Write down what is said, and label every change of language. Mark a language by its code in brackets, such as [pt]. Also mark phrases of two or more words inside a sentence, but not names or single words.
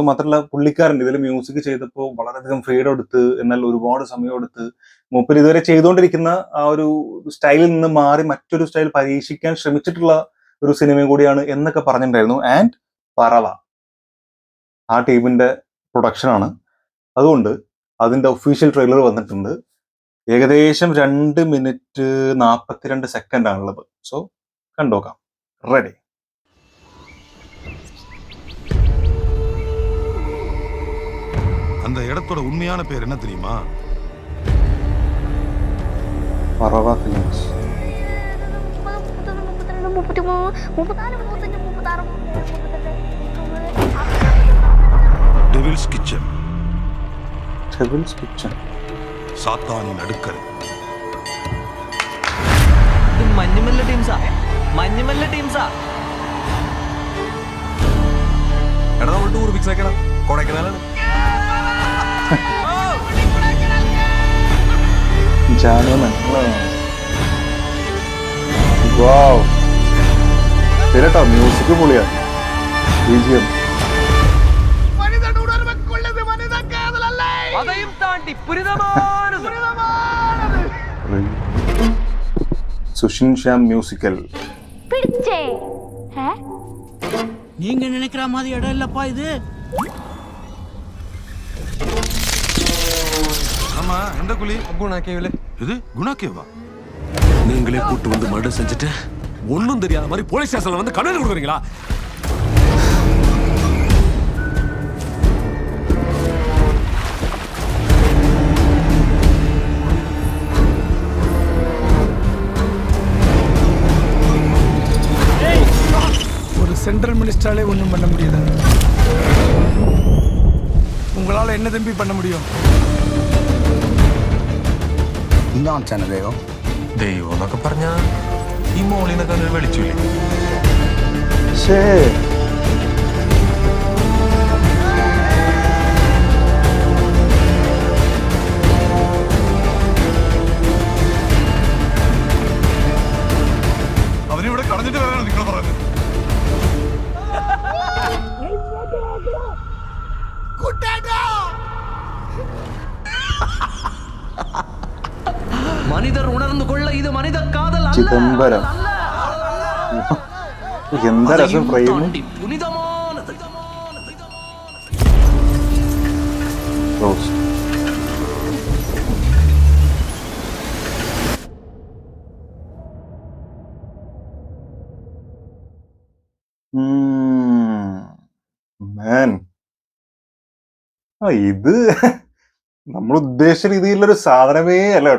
[ml] മാത്രമല്ല പുള്ളിക്കാരൻ ഇതിൽ മ്യൂസിക് ചെയ്തപ്പോൾ വളരെയധികം ഫ്രീഡം എടുത്ത്, എന്നാൽ ഒരുപാട് സമയം എടുത്ത് മൂപ്പർ ഇതുവരെ ചെയ്തുകൊണ്ടിരിക്കുന്ന ആ ഒരു സ്റ്റൈലിൽ നിന്ന് മാറി മറ്റൊരു സ്റ്റൈൽ പരീക്ഷിക്കാൻ ശ്രമിച്ചിട്ടുള്ള ഒരു സിനിമയും കൂടിയാണ് എന്നൊക്കെ പറഞ്ഞിട്ടുണ്ടായിരുന്നു. ആൻഡ് പറവ ആ ടീമിന്റെ പ്രൊഡക്ഷനാണ്. അതുകൊണ്ട് അതിന്റെ ഒഫീഷ്യൽ ട്രെയിലർ വന്നിട്ടുണ്ട്. ഏകദേശം 2 മിനിറ്റ് 42 ആണുള്ളത്. സോ കണ്ടോക്കാം. റെഡി. [ta] அந்த இடத்தோட உண்மையான பேர் என்ன தெரியுமா? [ml] പറവ ഫിലിംസ്. [ta] டெவில்ஸ் கிச்சன். [ml] ഡെവിൾസ് കിച്ചൺ. [ta] சாத்தானின் அடுக்கரை. [ml] മഞ്ഞുമല്ല ടീംസാ എടാ നമ്മൾ [en] tour fix [ml] ആക്കണം. കൊടൈക്കനാലാണ്. ശരിട്ടോ, മ്യൂസിക് പൊളിയാ. BGM. [ta] അதையும் தாண்டி புனிதமானது. [ml] സുഷിൻ ശ്യാം മ്യൂസിക്കൽ. [ta] பிடிச்சே நீங்க நினைக்கிற மாதிரி இடம் இல்லப்பா இது. ஆமா, எந்த குழி? குணா கேவல. இது குணா கேவா? நீங்களே கூட்டு வந்து மர்டர் செஞ்சுட்டு ஒன்னும் தெரியாத மாதிரி [en] police station [ta] வந்து கண்ணு கொடுக்குறீங்களா? ஒரு [en] central minister [ta] ஒன்றும் பண்ண முடியல. உங்களால என்ன தம்பி பண்ண முடியும்? [ml] ദൈവം എന്നൊക്കെ പറഞ്ഞ ഈ മോളിന്നൊക്കെ ഒരു വെളിച്ചില്ലേ? ശേ, അവരിവിടെ കളഞ്ഞിട്ട് വരാനാണ് നിങ്ങൾ പറയുന്നത്? [ta] மனிதர் உணர்ந்து கொள்ள இது மனித காதல் அல்ல. [ml] ചിദംബരം. എന്താ രസം ഫ്രെയിം. [ta] தாண்டி புனிதமானது. [ml] റോസ്. മാൻ, ഇത് നമ്മൾ ഉദ്ദേശിച്ച രീതിയിലുള്ളൊരു സാധനമേ അല്ല കേട്ടോ.